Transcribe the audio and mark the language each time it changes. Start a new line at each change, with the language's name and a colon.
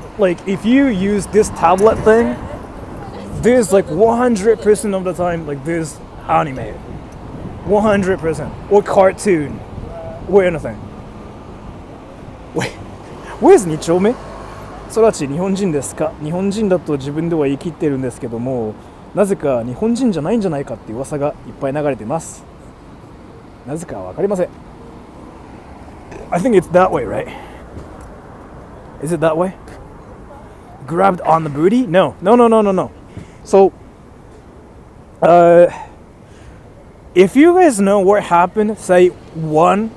English: Like if you use this tablet thing, there's like 100% of the time like there's anime. 100%. Or cartoon. Or anything. Wait, where's 2丁目?
Japanese: 空知日本人ですか? 日本人だと自分では言い切ってるんですけども、なぜか日本人じゃないんじゃないかっていう噂がいっぱい流れてます。なぜかわかりません。
English: I think it's that way, right? Is it that way? Grabbed on the booty? No. So, if you guys know what happened, say 1.